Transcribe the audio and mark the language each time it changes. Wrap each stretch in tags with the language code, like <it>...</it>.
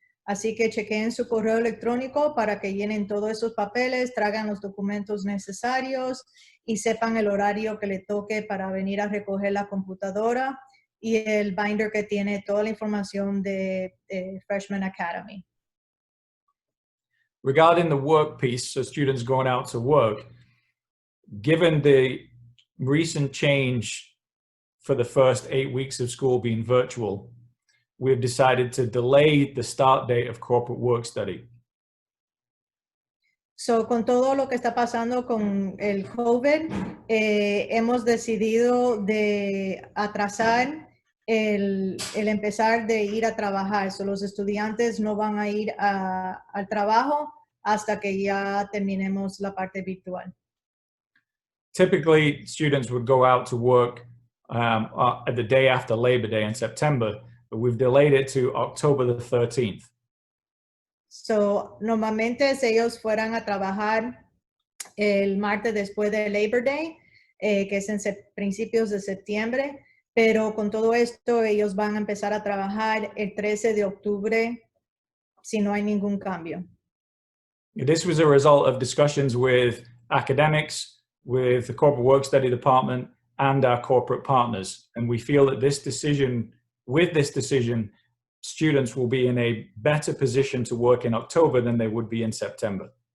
<es>Así que chequen su correo electrónico para que llenen todos esos papeles, traigan los documentos necesarios y sepan el horario que le toque para venir a recoger la computadora y el binder que tiene toda la información de Freshman Academy.</es> <en>Regarding the work piece, so students going out to work, given the recent change for the first 8 weeks of school being virtual, we've decided to delay the start date of corporate work study.</en> <es>So, con todo lo que está pasando con el COVID, hemos decidido de atrasar el empezar de ir a trabajar. So, los estudiantes no van a ir al trabajo hasta que ya terminemos la parte virtual.</es> <en>Typically, students would go out to work at the day after Labor Day in September, but we've delayed it to October the 13th.</en> <es>So, normalmente si ellos fueran a trabajar el martes después de Labor Day, que es en principios de septiembre, pero con todo esto ellos van a empezar a trabajar el 13 de octubre si no hay ningún cambio.</es> <en>This was a result of discussions with academics, with the corporate work study department, and our corporate partners. And we feel that with this decision, students will be in a better position to work in October than they would be in September.</en>